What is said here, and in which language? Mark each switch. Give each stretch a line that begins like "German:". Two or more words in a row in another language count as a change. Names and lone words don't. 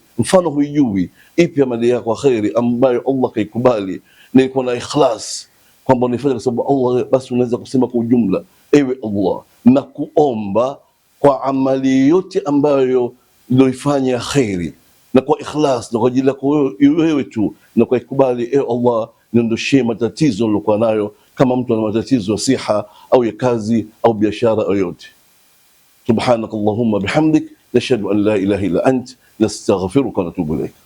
Swahili: Mfano huijui ipi amali yako ya khairi ambayo Allah kaikubali na iko na ikhlas kwamba unifanya kwa sababu Allah, basi unaweza kusema kwa ujumla, ewe Allah na kuomba kwa amali yote ambayo nilifanya khairi, na kwa ikhlas na kwa ajili yako wewe tu, na kwa ikubali, Allah, niondoshie matatizo nilokuwa nayo, kama mtu ana matatizo ya siha au ya kazi au biashara yoyote.
Arabic: سبحانك اللهم بحمدك نشهد أن لا إله إلا أنت نستغفرك ونتوب إليك.